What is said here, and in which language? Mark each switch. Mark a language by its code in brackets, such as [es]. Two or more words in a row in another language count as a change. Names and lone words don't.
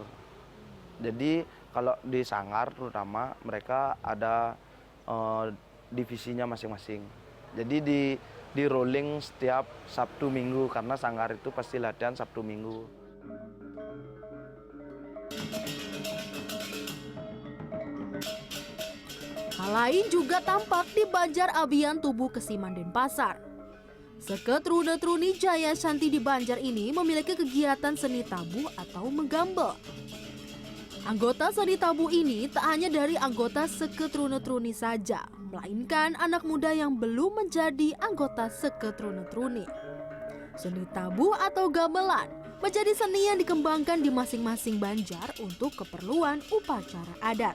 [id] Jadi kalau di sanggar terutama mereka ada divisinya masing-masing. Jadi di rolling setiap Sabtu Minggu karena sanggar itu pasti latihan Sabtu Minggu. Hal lain juga tampak di Banjar Abian Tubuh Kesiman Denpasar. Seketrune-Truni Jaya Shanti di Banjar ini memiliki kegiatan seni tabuh atau menggambel. Anggota seni tabuh ini tak hanya dari anggota Seketrune-Truni saja, melainkan anak muda yang belum menjadi anggota Seketrune-Truni. Seni tabuh atau gamelan menjadi seni yang dikembangkan di masing-masing Banjar untuk keperluan upacara adat.